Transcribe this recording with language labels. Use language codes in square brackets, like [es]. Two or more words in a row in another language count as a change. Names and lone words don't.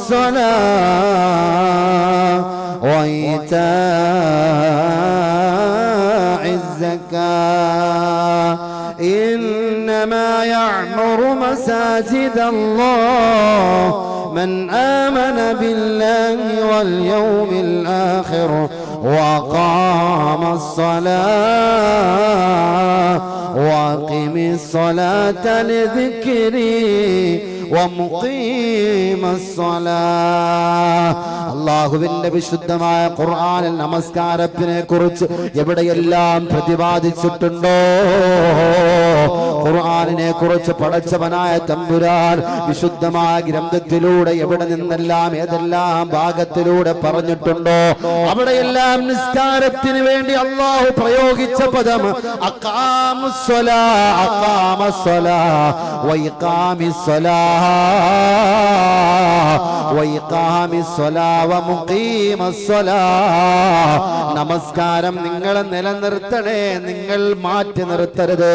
[ar] الصلاة وإيتاء الزكاة إنما يعمر مساجد الله من آمن بالله واليوم الآخر وأقام الصلاة وأقم الصلاة لذكري ومقيم الصلاة. [ml] അല്ലാഹുവിന്റെ വിശുദ്ധമായ ഖുർആനിൽ നമസ്കാരത്തിനെ കുറിച്ച് എവിടെയെല്ലാം പ്രതിപാദിച്ചിട്ടുണ്ടോ, ഖുർആനിനെ കുറിച്ച് പടച്ചവനായ തമ്പുരാൻ വിശുദ്ധമായ ഗ്രന്ഥത്തിലൂടെ എവിടെ നിന്നെല്ലാം ഏതെല്ലാം ഭാഗത്തിലൂടെ പറഞ്ഞിട്ടുണ്ടോ, അവിടെയെല്ലാം നിസ്കാരത്തിന് വേണ്ടി അല്ലാഹു പ്രയോഗിച്ച പദം [ar] أقام الصلاة وإقام الصلاة [ml] നമസ്കാരം നിങ്ങൾ നിലനിർത്തണേ, നിങ്ങൾ മാറ്റി നിർത്തരുത്.